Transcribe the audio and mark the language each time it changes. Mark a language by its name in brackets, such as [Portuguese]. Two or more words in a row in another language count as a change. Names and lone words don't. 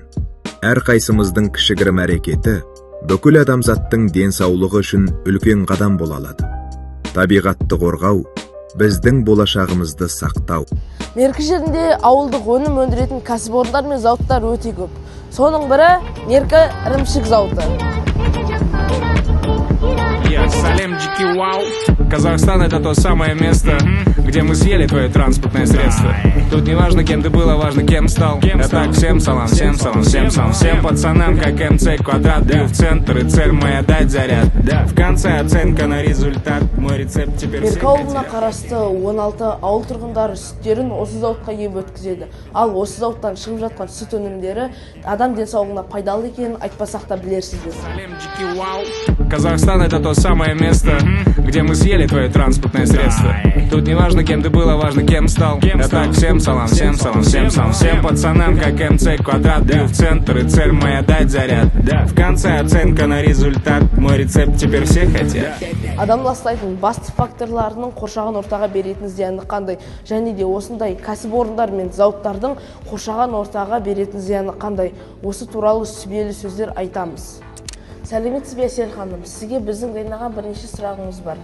[Kazakh] Әрқайсымыздың кішігірім әрекеті бүкіл адамзаттың денсаулығы үшін үлкен қадам бола алады. Табиғатты қорғау, біздің болашағымызды сақтау. Меркі жерінде ауылдық өнім өндіретін кәсіпорындар мен зауыттар өте көп. Соның бірі Меркі ірімшік зауыты. [Russian] Салем, Джики, вау! Казахстан — это то самое место, где где мы съели твое транспортное средство. Тут не важно, кем ты был, а важно, кем стал. А так, всем салам, всем салам, всем салам. Всем пацанам, как МЦ квадрат. Бью в центр, и цель моя дать заряд. В конце оценка на результат. Мой рецепт теперь все [Kazakh] Берке ауылына [Russian] хотят. [Kazakh] қарасты 16 ауыл тұрғындары сүттерін осы зауытқа кеп өткізеді. Ал осы зауыттан шығып жатқан сүт өнімдері адам денсаулығына пайдалы екенін айтпасақ та білерсіздер. [Russian] Казахстан — это то самое место, где мы съели твое транспортное средство. Тут не важно, кем ты был, а важно, кем стал. А так, всем салам, всем салам, всем салам. Всем пацанам, как МЦ квадрат. Бью в центр, и цель моя дать заряд. В конце оценка на результат. Мой рецепт теперь все хотят. [Kazakh] Адам ластайтын басты факторларының қоршаған ортаға беретін зияны қандай, және де осындай кәсіпорындар мен зауыттардың қоршаған ортаға беретін зияны қандай, осы туралы сүбелі сөздер айтамыз. Сәлеметсіз бе Әсел ханым, сізге біздің дайындаған бірнеше сұрағымыз бар.